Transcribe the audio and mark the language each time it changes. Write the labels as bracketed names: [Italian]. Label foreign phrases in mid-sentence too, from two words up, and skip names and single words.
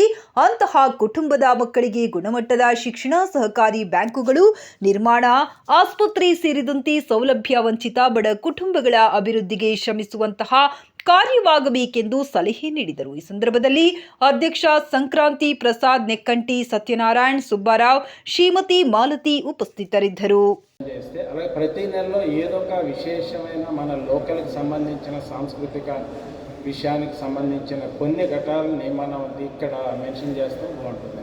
[Kannada] ಅಂತಹ ಕುಟುಂಬದ ಮಕ್ಕಳಿಗೆ ಗುಣಮಟ್ಟದ ಶಿಕ್ಷಣ, ಸಹಕಾರಿ ಬ್ಯಾಂಕುಗಳು ನಿರ್ಮಾಣ, ಆಸ್ಪತ್ರೆ ಸೇರಿದಂತೆ ಸೌಲಭ್ಯ ವಂಚಿತ ಬಡ ಕುಟುಂಬಗಳ ಅಭಿವೃದ್ಧಿಗೆ ಶ್ರಮಿಸುವಂತಹ ಕಾರ್ಯವಾಗಬೇಕೆಂದು ಸಲಹೆ ನೀಡಿದರು. ಈ ಸಂದರ್ಭದಲ್ಲಿ ಅಧ್ಯಕ್ಷ ಸಂಕ್ರಾಂತಿ ప్రసాద్, నెక్కంటి సత్యనారాయణ, సుబ్బారావు, శ్రీమతి మాలతి ఉపస్థితరిద్ದರು. [Telugu] అలాగే ప్రతి నెలలో ఏదో ఒక విశేషమైన మన లోకల్కి సంబంధించిన సాంస్కృతిక విషయానికి సంబంధించిన కొన్ని ఘటాలని మనం ఇక్కడ మెన్షన్ చేస్తూ బాగుంటుంది.